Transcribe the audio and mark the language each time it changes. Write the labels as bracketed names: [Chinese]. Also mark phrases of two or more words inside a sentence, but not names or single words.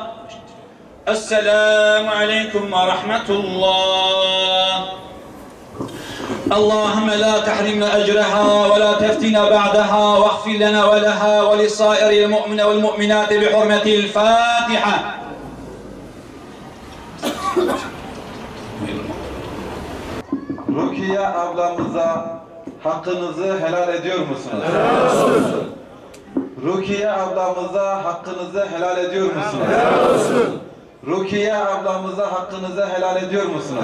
[Arabic] السلام عليكم ورحمة الله. اللهم لا تحرمنا أجرها ولا تفتنا بعدها واغفر لنا ولها ولصائر المؤمن والمؤمنات بحرمة الفاتحة. [Turkish] Rukiye ablamıza hakkınızı helal ediyor musunuz? Rukiye ablamıza hakkınızı helal ediyor musunuz? Rukiye ablamıza hakkınızı helal ediyor musunuz?